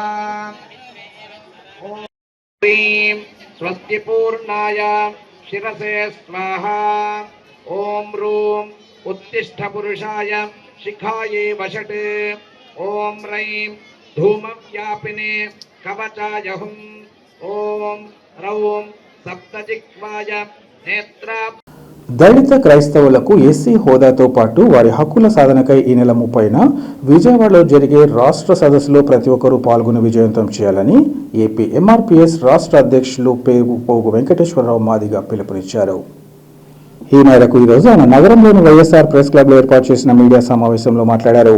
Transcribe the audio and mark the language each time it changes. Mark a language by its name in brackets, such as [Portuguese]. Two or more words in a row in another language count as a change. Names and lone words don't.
[Sanskrit] ह्रीं स्वस्ति पूर्णाय शिरसे स्वाहा ओम रूम उत्तिष्ठ पुरुषाय शिखाये वषट् ओम ह्रीं धूमव्यापिने कवचाय हुं ओम रौं सप्तजिह्वाय नेत्रा. [Telugu] దళిత క్రైస్తవులకు ఎస్సీ హోదాతో పాటు వారి హక్కుల సాధనకై ఈ నెల 30న విజయవాడలో జరిగే రాష్ట్ర సదస్సులో ప్రతి ఒక్కరూ పాల్గొని విజయవంతం చేయాలని ఏపీ ఎంఆర్పీఎస్ రాష్ట్ర అధ్యక్షులు పోగు వెంకటేశ్వరరావు మాదిగ పిలుపునిచ్చారు. ఈ మేరకు ఈరోజు ఆయన నగరంలోని వైఎస్ఆర్ ప్రెస్ క్లబ్లో ఏర్పాటు చేసిన మీడియా సమావేశంలో మాట్లాడారు.